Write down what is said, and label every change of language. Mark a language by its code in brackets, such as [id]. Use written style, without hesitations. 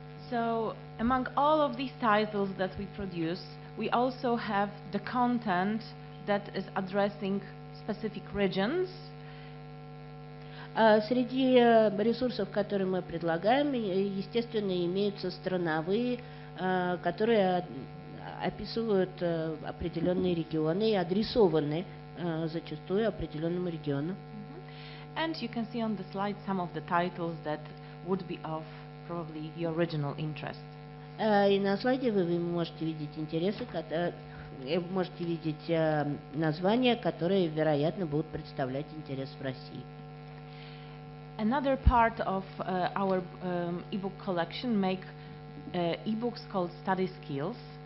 [en] So, among all of these titles that we produce, we also have the content that is addressing specific regions. [ru] Среди ресурсов, которые мы предлагаем, естественно, имеются страновые, которые описывают определенные регионы и адресованы зачастую определенному региону. [en] And you can see on the slide some of the titles that would be of probably your original interest. [ru] И на слайде вы можете видеть интересы, можете видеть названия, которые, вероятно, будут представлять интерес в России. [en] Another part of our ebook collection make ebooks called Study Skills.